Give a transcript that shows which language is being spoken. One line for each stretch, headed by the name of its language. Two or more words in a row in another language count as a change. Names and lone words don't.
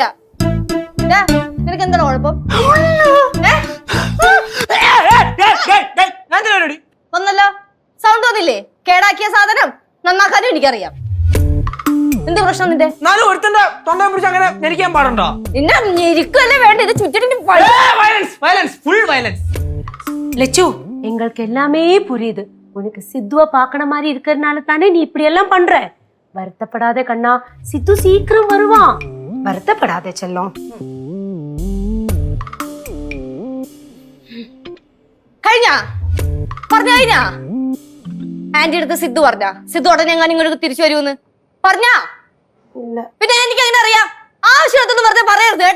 Malayalam: നിനക്ക് എന്താണ് കുഴപ്പം? ഒന്നല്ലോ സൗണ്ട് വന്നില്ലേ? കേടാക്കിയ സാധനം നന്നാക്കാനും എനിക്കറിയാം. എന്ത് പ്രശ്നം നിന്റെ? തൊണ്ടയെ പിടിച്ച് അങ്ങനെ ഞെരിക്കാൻ പാടുണ്ടോ? നിന്നെ ഞെരിക്കല്ലേ വേണ്ട. ഇത് ചുറ്റിട്ട്
Tamil: லெச்சு எங்களுக்கு எல்லாமே புரியுது. உனக்கு சித்துவ பாக்கன மாதிரி இருக்கிறதுனால தானே நீ இப்படி எல்லாம் பண்ற. வருத்தப்படாதே கண்ணா, சித்து சீக்கிரம் வருவான். வருத்தப்படாதே செல்லம்.
Malayalam: കഴിഞ്ഞ പറഞ്ഞ ആന്റി അടുത്ത് സിദ്ധു പറഞ്ഞ സിദ്ധു ഉടനെ ഞാൻ ഇങ്ങോട്ട് തിരിച്ചു വരുമെന്ന് പറഞ്ഞാ? പിന്നെ എനിക്ക് അങ്ങനെ അറിയാം. ആവശ്യത്തൊന്നും വെറുതെ പറയരുത് കേട്ടാ.